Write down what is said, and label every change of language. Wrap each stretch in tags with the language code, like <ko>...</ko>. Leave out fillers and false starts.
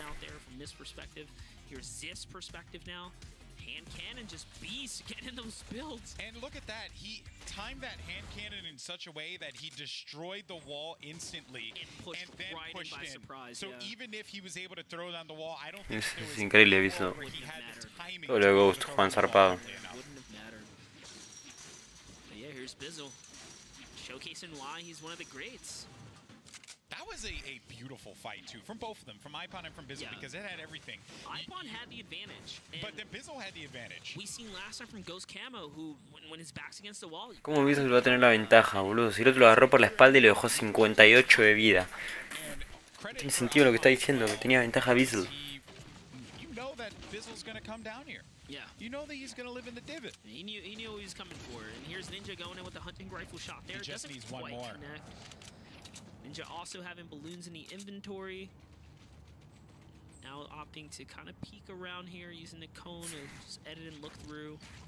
<en>Out there from this perspective. Here's Ziff's perspective now. Hand cannon just beast getting in those builds. And look at that. He timed that hand cannon in such a way that he destroyed the wall instantly and then right pushed in by in. Surprise, so even if he was able to throw down the wall, I don't think</en> <es>Es increíble, he visto todo lo de Ghost, Juan zarpado.</es> <en>Wouldn't have mattered. But yeah, here's Bizzle, showcasing why he's one of the greats. That was a beautiful fight, too, from both of them, from Ipon and from Bizzle, because it had everything. Ipon had the advantage. But then Bizzle had the advantage. We seen last time from Ghost Camo, who, when his back's against the wall...</en> <es>¿Cómo Bizzle va a tener la ventaja, boludo? Si el otro lo agarró por la espalda y le dejó 58 de vida. No tiene sentido lo que está diciendo, que tenía ventaja Bizzle.</es> <en>You know that Bizzle's gonna come down here. Yeah. You know that he's gonna live in the divot. He knew what he was coming for. And here's Ninja going in with the hunting rifle shot there. He just needs one more. Connect. Ninja also having balloons in the inventory. Now opting to kind of peek around here, using the cone to just edit and look through.</en>